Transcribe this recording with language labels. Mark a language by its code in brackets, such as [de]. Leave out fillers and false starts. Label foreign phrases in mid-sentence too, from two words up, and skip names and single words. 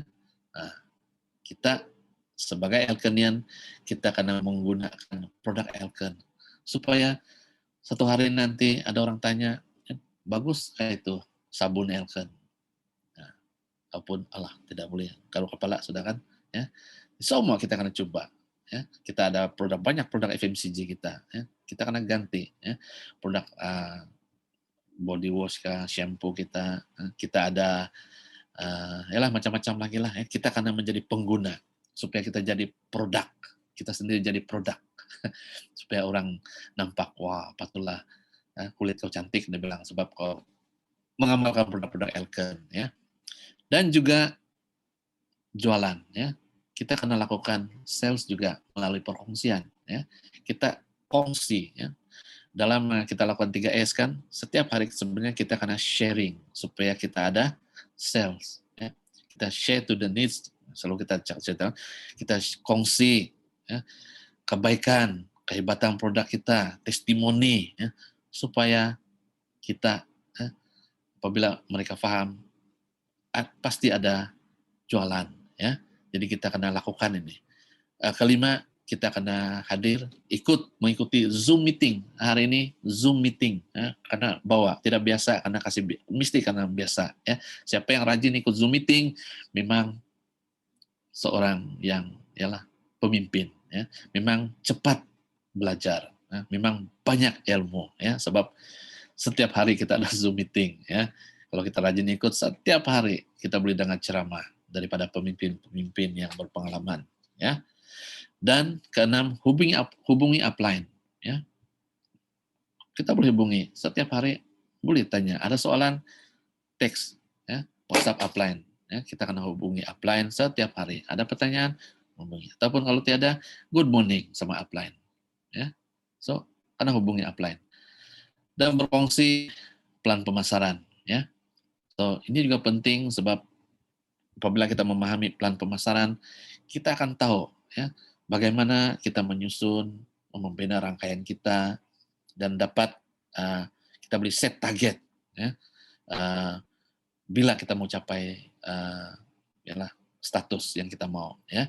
[ms] Nah, kita sebagai Elkenian kita kena menggunakan produk Elken supaya satu hari nanti ada orang tanya, bagus kayak itu sabun Elken. Ataupun Allah tidak boleh kalau kepala sudah kan ya, semua kita akan coba ya. Kita ada banyak produk FMCG kita ya. Kita akan ganti ya produk [en] body wash [ms] kah, shampoo kita ada macam-macam lagi lah ya. Kita akan menjadi pengguna supaya kita jadi produk, kita sendiri jadi produk supaya orang nampak wah patutlah kulit kau cantik dia bilang sebab kau mengamalkan produk-produk Elken ya. Dan juga jualan ya. Kita kena lakukan sales juga melalui perkongsian ya. Kita kongsi ya. Dalam kita lakukan 3S kan, setiap hari sebenarnya kita kena sharing supaya kita ada sales ya. [en] Kita share to the needs, [ms] selalu kita cerita, kita kongsi ya, kebaikan, kehebatan produk kita, testimoni ya, supaya kita apabila mereka paham pasti ada jualan ya. Jadi kita kena lakukan ini. Kelima, kita kena mengikuti Zoom meeting. Hari ini Zoom meeting ya, karena tidak biasa karena mesti karena biasa ya. Siapa yang rajin ikut Zoom meeting memang seorang yang pemimpin ya. Memang cepat belajar, ya. Memang banyak ilmu ya sebab setiap hari kita ada Zoom meeting ya. Kalau kita rajin ikut setiap hari kita boleh dengar ceramah daripada pemimpin-pemimpin yang berpengalaman, ya. Dan keenam, hubungi upline, ya. Kita boleh hubungi setiap hari, boleh tanya. Ada soalan, teks, ya, WhatsApp upline, ya. Kita akan hubungi upline setiap hari. Ada pertanyaan, hubungi. Ataupun kalau tiada, [en] good morning [ms] sama upline, ya. So, karena hubungi upline. Dan berfungsi plan pemasaran, ya. So, ini juga penting sebab apabila kita memahami plan pemasaran, kita akan tahu, ya, bagaimana kita menyusun, membina rangkaian kita, dan dapat kita boleh [en] set target, [ms] ya, bila kita mau capai yalah, status yang kita mau, ya.